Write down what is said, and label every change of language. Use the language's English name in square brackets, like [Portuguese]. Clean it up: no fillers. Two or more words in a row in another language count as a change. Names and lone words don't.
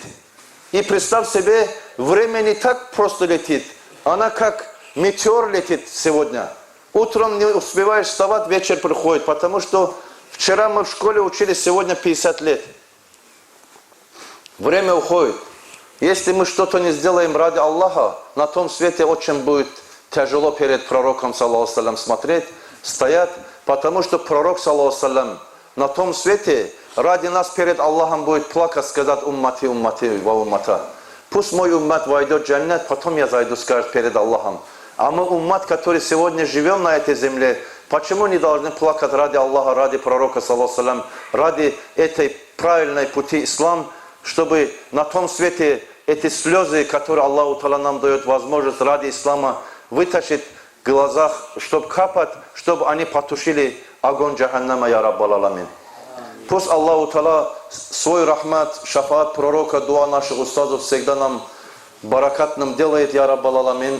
[Russian] И представь себе, время не так просто летит, она как метеор летит сегодня. Утром не успеваешь вставать, вечер приходит, потому что вчера мы в школе учились, сегодня 50 лет. Время уходит. Если мы что-то не сделаем ради Аллаха, на том свете очень будет тяжело перед пророком, [Arabic] صلى الله عليه وسلم, [Russian] смотреть, стоять, потому что пророк, [Arabic] صلى الله عليه وسلم, [Russian] на том свете ради нас перед Аллахом будет плакать, сказать [Arabic] أمتي، أمتي، وا أمتاه. [Russian] Пусть мой уммат войдет в джаннат, потом я зайду, скажет перед Аллахом. А мы уммат, который сегодня живем на этой земле, почему не должны плакать ради Аллаха, ради пророка, [Arabic] صلى الله عليه وسلم, [Russian] ради этой правильной пути ислам, чтобы на том свете эти слезы, которые Аллаху Та'аля нам дает возможность ради ислама, вытащить в глазах, чтобы капать, чтобы они потушили огонь джаханнама, [Arabic] يا رب العالمين. [Russian] Пусть Аллаху Та'аля свой рахмат, шафаат пророка, дуа наших устазов всегда нам баракатным делает, [Arabic] يا رب العالمين.